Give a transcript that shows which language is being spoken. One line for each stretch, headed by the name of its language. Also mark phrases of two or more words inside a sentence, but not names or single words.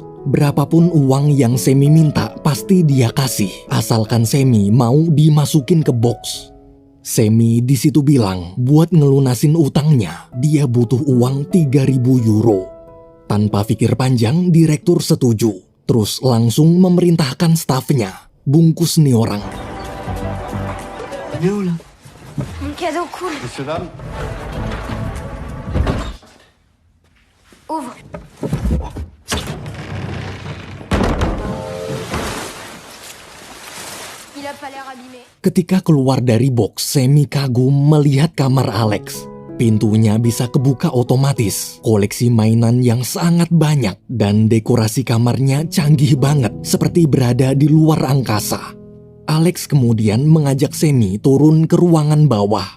Indonesian: Berapapun uang yang Semi minta, pasti dia kasih, asalkan Semi mau dimasukin ke box. Semi di situ bilang, buat ngelunasin utangnya, dia butuh uang 3.000 euro. Tanpa pikir panjang, direktur setuju. Terus langsung memerintahkan stafnya, bungkus nih orang.
French: Mon cadeau cool. Monsieur, dame. Ouvre. Il a pas l'air abîmé.
Indonesian: Ketika keluar dari box, Semi kagum melihat kamar Alex. Pintunya bisa kebuka otomatis, koleksi mainan yang sangat banyak, dan dekorasi kamarnya canggih banget, seperti berada di luar angkasa. Alex kemudian mengajak Semi turun ke ruangan bawah.